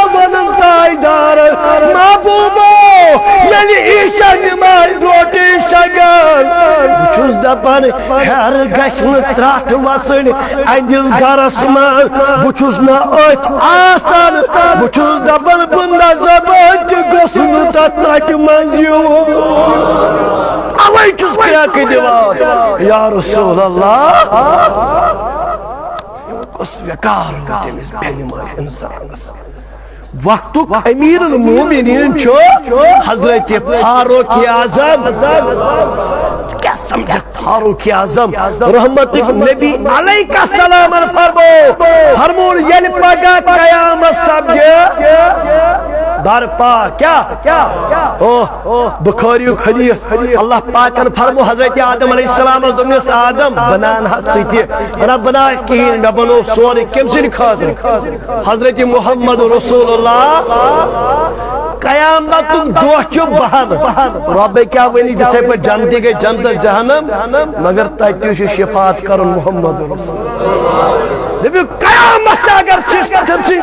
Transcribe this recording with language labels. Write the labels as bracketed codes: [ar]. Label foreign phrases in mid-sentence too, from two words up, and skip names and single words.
[ks] ونان تاجدارس محبوٗبو ییٚلہِ عیٖشا نماز برونٛٹھٕے شۄنٛگان بہٕ چھُس دپان ہیٚرٕ گژھِ نہٕ ترٛٹھ وسٕنۍ اَہنٛدِس گرس منٛز بہٕ چھُس نہٕ أتھۍ آسان بہٕ چھُس دپان بہٕ نصب تہِ گوٚژھ نہٕ تتھ ترٛٹہِ منٛز یُن اوے چھُس کرٛٮ۪کہٕ دِوان [ar] یا رسول اللہ [ks] کُس وقار تٔمِس بیٚنہِ ماجہِ اِنسانس وقتُک امیر المومنین چھُ حضرت فاروق اعظم [ur] کیا سمجھا [ks] فاروق اعظم رحمت نبی [ar] علیہ السلام [ks] فرمون ییٚلہِ پگاہ قیامت سپدِ برپا کیا بخاری حدیث اللہ پاکن فرمو حضرت آدم [ar] علیہ السلام [ks] دوٚپنس آدم بنان ژٕ تہِ نہ بناے کِہیٖنۍ مےٚ بنوو سورُے کٔمۍ سٕنٛدِ خٲطرٕ حضرت محمد رسول اللہ قیامتُک دۄہ چھُ بہان رۄبے کیٛاہ ؤنی تِتھے پٲٹھۍ جنتی گٔے جنتس جہنم مگر تتہِ تہِ چھُ شفاعت کرُن محمد رسول دٔپِو قیامت اگر چھِ تٔمۍ سٕنٛدِ